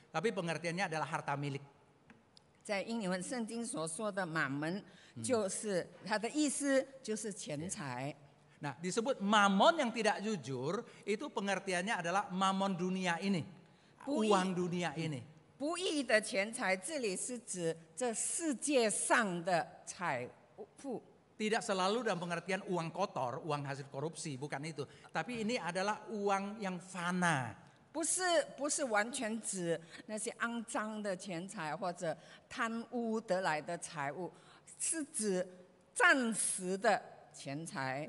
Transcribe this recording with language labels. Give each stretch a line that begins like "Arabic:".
Indonesian: Tapi pengertiannya adalah harta milik.
Chinese: 在英文圣经所说的马门，就是它的意思就是钱财。
Indonesian: Nah, disebut mamon yang tidak jujur itu pengertiannya adalah mamon dunia ini. Uang dunia ini.
Chinese: 不义的钱财，这里是指这世界上的财富。
Indonesian: Tidak selalu dalam pengertian uang kotor, uang hasil korupsi, bukan itu. Tapi ini adalah uang yang fana.
Chinese: 不是完全指那些肮脏的钱财或者贪污得来的财物，是指暂时的钱财。